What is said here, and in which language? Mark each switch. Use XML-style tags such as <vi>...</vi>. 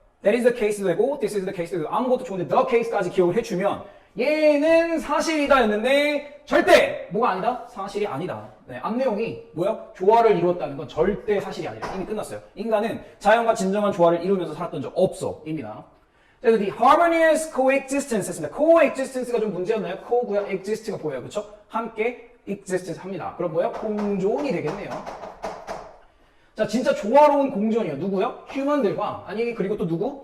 <en>That is the case</en> <ko>도 되고</ko> <en>this is the case</en> <ko>도 되고 아무것도 좋은데 the case까지 기억을 해주면 얘는 사실이다 였는데 절대 뭐가 아니다? 사실이 아니다. 네, 앞 내용이 뭐야? 조화를 이루었다는 건 절대 사실이 아니라 이미 끝났어요. 인간은 자연과 진정한 조화를 이루면서 살았던 적 없어. 입니다. 그래서</ko> <en>the harmonious coexistence</en> <ko>했습니다. coexistence가 좀 문제였나요? co고요, exist가 보여요. 그렇죠? 함께 exist 합니다. 그럼 뭐야? 공존이 되겠네요. 자, 진짜 조화로운 공존이에요. 누구요? 휴먼들과 아니 그리고 또 누구?</ko>